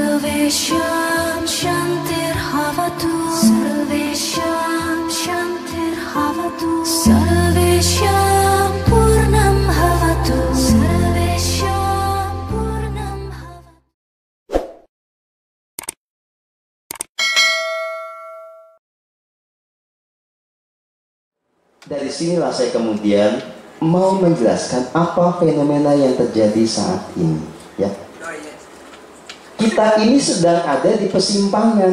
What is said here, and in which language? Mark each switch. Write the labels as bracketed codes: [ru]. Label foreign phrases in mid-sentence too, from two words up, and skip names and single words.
[sa] Sarvesham Shantir Havatu, Sarvesham Shantir Havatu, Sarvesham Purnam Havatu, Sarvesham Purnam Havatu. [id] Dari sinilah saya kemudian mau menjelaskan apa fenomena yang terjadi saat ini, ya. Kita ini sedang ada di persimpangan.